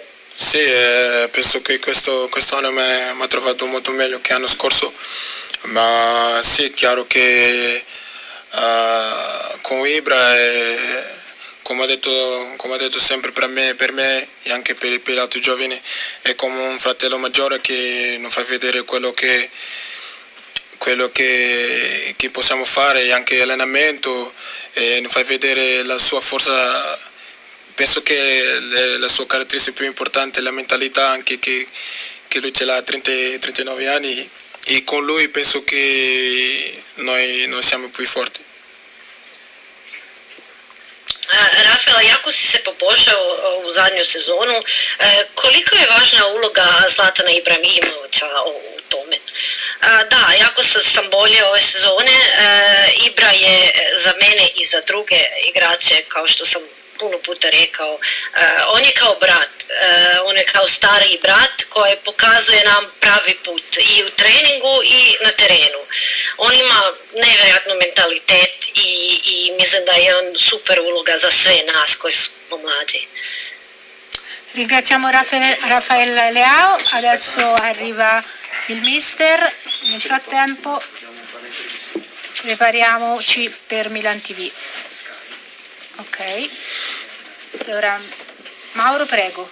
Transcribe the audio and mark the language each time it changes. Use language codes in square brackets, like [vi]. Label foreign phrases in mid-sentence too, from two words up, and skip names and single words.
[it] Sì, penso che quest'anno mi ha trovato molto meglio che l'anno scorso, ma sì, è chiaro che con Ibra come ho detto sempre per me e anche per gli altri giovani, è come un fratello maggiore che non fa vedere quello che possiamo fare e anche allenamento, e non fa vedere la sua forza. Penso che la sua caratteristica più importante è la mentalità anche che che lui ce l'ha 39 anni e con lui penso che noi siamo più forti. [hr] Rafael, jako si se poboljšao u zadnju sezonu. Koliko je važna uloga Zlatana Ibrahimovića u tome? Da, jako sam bolje ove sezone. Ibra je za mene i za druge igrače, kao što sam puno puta rekao, on je kao brat, on je kao stariji brat koji pokazuje nam pravi put i u treningu i na terenu. On ima nevjerojatno mentalitet i mislim da je on super uloga za sve nas koji smo mlađi. [it] Ringraziamo Rafael Leao, adesso arriva il mister, nel frattempo prepariamoci per Milan TV. Ok, allora Mauro, prego.